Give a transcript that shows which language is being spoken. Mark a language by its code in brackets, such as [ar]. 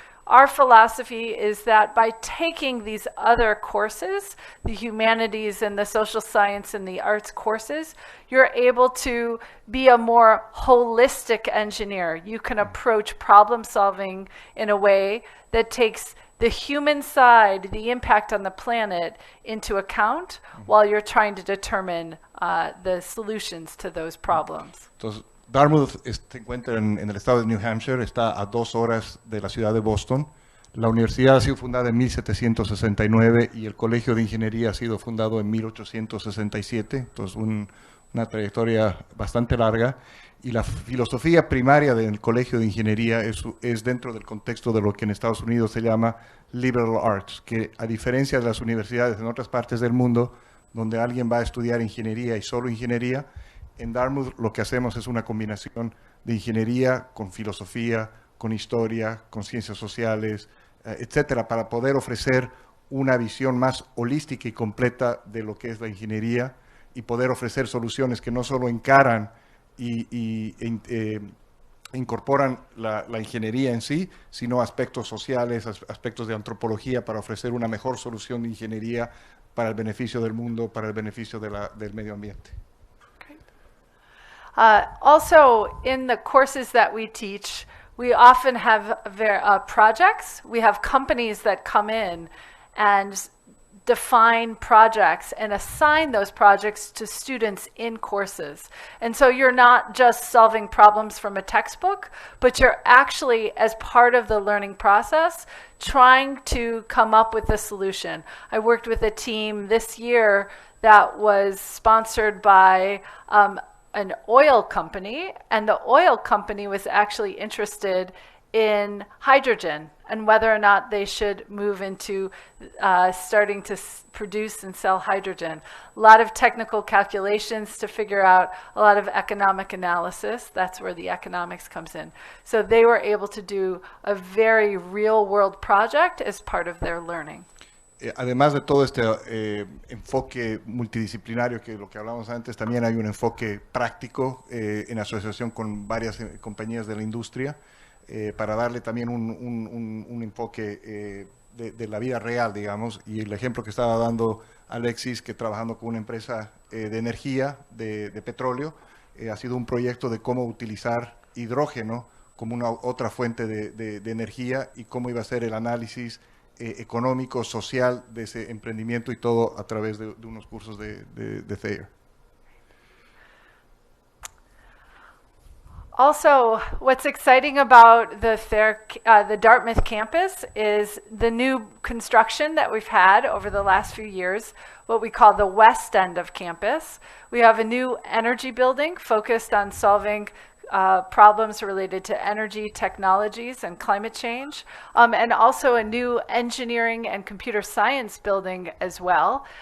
[en] Our philosophy is that by taking these other courses, the humanities and the social science and the arts courses, you're able to be a more holistic engineer. You can approach problem solving in a way that takes the human side, the impact on the planet, into account while you're trying to determine the solutions to those problems. [es] Entonces, Dartmouth se encuentra en el estado de New Hampshire, está a 2 horas de la ciudad de Boston. La universidad ha sido fundada en 1769 y el Colegio de Ingeniería ha sido fundado en 1867, entonces una trayectoria bastante larga. Y la filosofía primaria del Colegio de Ingeniería es dentro del contexto de lo que en Estados Unidos se llama liberal arts, que a diferencia de las universidades en otras partes del mundo, donde alguien va a estudiar ingeniería y solo ingeniería, en Dartmouth lo que hacemos es una combinación de ingeniería con filosofía, con historia, con ciencias sociales, etcétera, para poder ofrecer una visión más holística y completa de lo que es la ingeniería y poder ofrecer soluciones que no solo encaran e incorporan la ingeniería en sí, sino aspectos sociales, aspectos de antropología, para ofrecer una mejor solución de ingeniería para el beneficio del mundo, para el beneficio del medio ambiente. [en] Also, in the courses that we teach, we often have projects. We have companies that come in and define projects and assign those projects to students in courses. And so you're not just solving problems from a textbook, but you're actually, as part of the learning process, trying to come up with a solution. I worked with a team this year that was sponsored by an oil company, and the oil company was actually interested in hydrogen and whether or not they should move into starting to produce and sell hydrogen. A lot of technical calculations to figure out, a lot of economic analysis. That's where the economics comes in. So they were able to do a very real-world project as part of their learning. [es] Además de todo este enfoque multidisciplinario, que lo que hablamos antes, también hay un enfoque práctico en asociación con varias compañías de la industria, para darle también un enfoque de la vida real, digamos. Y el ejemplo que estaba dando Alexis, que trabajando con una empresa de energía, de petróleo, ha sido un proyecto de cómo utilizar hidrógeno como una otra fuente de energía y cómo iba a ser el análisis económico, social de ese emprendimiento, y todo a través de unos cursos de Thayer. [en] Also, what's exciting about the Dartmouth campus is the new construction that we've had over the last few years, what we call the west end of campus. We have a new energy building focused on solving problems related to energy technologies and climate change, and also a new engineering and computer science building as well.